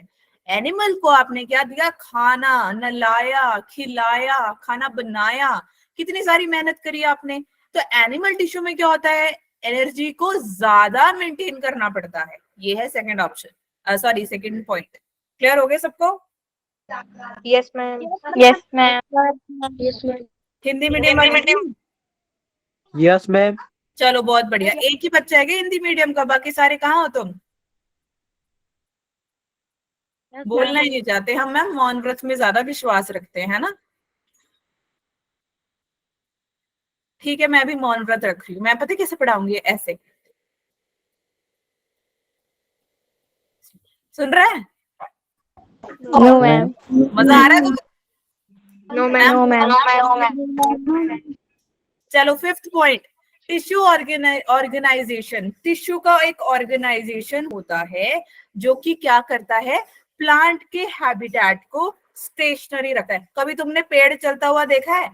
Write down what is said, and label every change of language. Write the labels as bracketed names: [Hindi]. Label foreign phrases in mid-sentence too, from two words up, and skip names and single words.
[Hindi] एनिमल को आपने क्या दिया, खाना, नहलाया, खिलाया, खाना बनाया, कितनी सारी मेहनत करी आपने। तो [English] animal tissue [Hindi] में क्या होता है, एनर्जी को ज्यादा मेंटेन करना पड़ता है। ये है [English] second option, sorry second point. [Hindi] क्लियर हो गया सबको? [English] Yes, ma'am. Yes, ma'am. Yes, ma'am. [Hindi] हिंदी मीडियम वाले [English] yes ma'am. [Hindi] चलो बहुत बढ़िया। एक ही बच्चा है क्या हिंदी मीडियम का, बाकी सारे कहाँ हो तुम? बोलना ही नहीं चाहते। हम मैम मौन व्रत में ज्यादा विश्वास रखते हैं, है ना? ठीक है, मैं भी मौन व्रत रख रही हूँ। मैं पता है कैसे पढ़ाऊंगी? ऐसे, सुन रहा है? [English] No, ma'am. [Hindi] मजा आ रहा है तुम्हें? [English] No, ma'am. No, ma'am. [Hindi] चलो [English] fifth point, tissue organisation. [Hindi] टिश्यू का एक ऑर्गेनाइजेशन होता है जो कि क्या करता है, प्लांट के हैबिटेट को स्टेशनरी रखता है। कभी तुमने पेड़ चलता हुआ देखा है?